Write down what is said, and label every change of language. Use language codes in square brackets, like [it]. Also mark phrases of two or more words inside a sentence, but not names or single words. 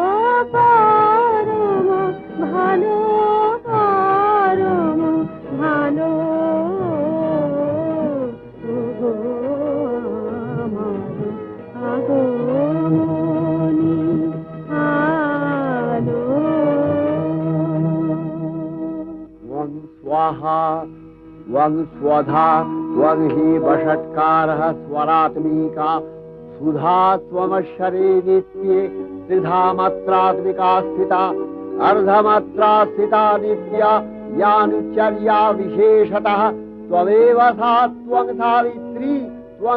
[bn] পরম ভালো পরম ভালো, ওগো আমার আগমনী আলো। [sa] ত্বং স্বাহা ত্বং স্বধা ত্বং হি বষট্কারः स्वरात्मिका सुधा त्वमक्षरे नित्ये त्रिधा मात्रात्मिका स्थिता अर्धमात्रा स्थिता नित्या यानुचर्या विशेषतः त्वमेव सा त्वं सावित्री त्वं